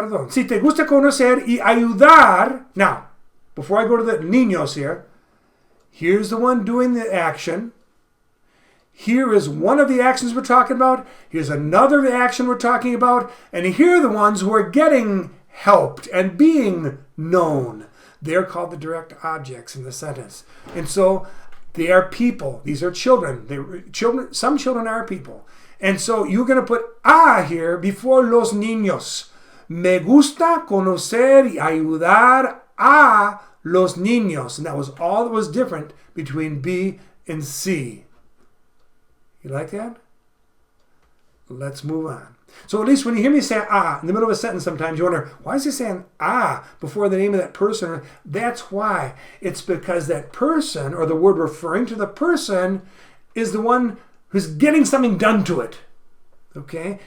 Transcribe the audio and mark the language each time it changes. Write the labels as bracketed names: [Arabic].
[Spanish] Si te gusta conocer y ayudar. [English] Now, before I go to the niños here, here's the one doing the action. Here is one of the actions we're talking about. Here's another action we're talking about. And here are the ones who are getting helped and being known. They're called the direct objects in the sentence. And so they are people. These are children. Some children are people. And so you're going to put a here before los niños. [Spanish] Me gusta conocer y ayudar a los niños. [English] And that was all that was different between B and C. You like that? Let's move on. So at least when you hear me say in the middle of a sentence sometimes, you wonder, why is he saying before the name of that person? That's why. It's because that person, or the word referring to the person, is the one who's getting something done to it. Okay?